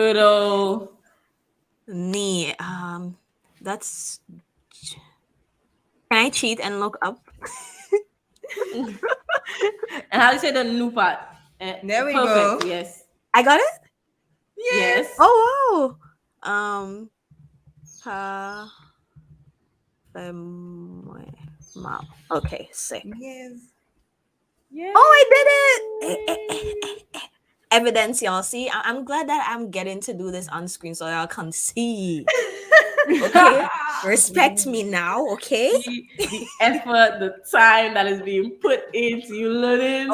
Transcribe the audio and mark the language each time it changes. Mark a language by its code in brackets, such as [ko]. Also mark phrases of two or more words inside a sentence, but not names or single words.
[en] good old Knee. That's. Can I cheat and look up? and how do you say the new part? there we Perfect. go. Yes. I got it. Yes. Yes. Oh wow. Pa. Mal. Okay, sick. Yes. Yes. Oh, I did it! Evidence, y'all. See, I'm glad that I'm getting to do this on screen so y'all can see. Okay, respect me now. Okay, The effort, the time that is being put into you learning